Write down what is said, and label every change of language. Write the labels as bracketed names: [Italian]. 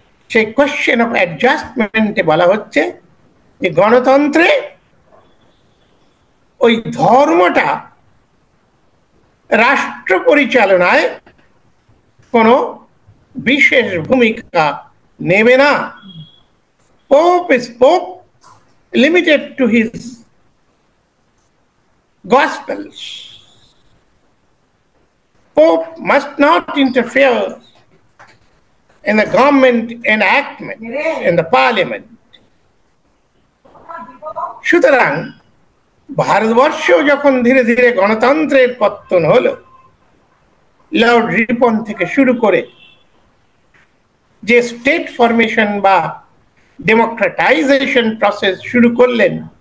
[Bangla] সেই question of অ্যাডজাস্টমেন্টে বলা হচ্ছে যে গণতন্ত্রে ওই ধর্মটা রাষ্ট্র পরিচালনায় কোনো বিশেষ ভূমিকা নেবে না। [English] Pope is Pope, limited to his Gospels. Pope must not interfere in the government enactment, in the parliament. [Bangla] সুতরাং ভারতবর্ষেও যখন ধীরে ধীরে গণতন্ত্রের পতন হলো, লর্ড রিপন থেকে শুরু করে যে স্টেট ফরমেশন বা ডেমোক্রেটাইজেশন প্রসেস শুরু করলেন,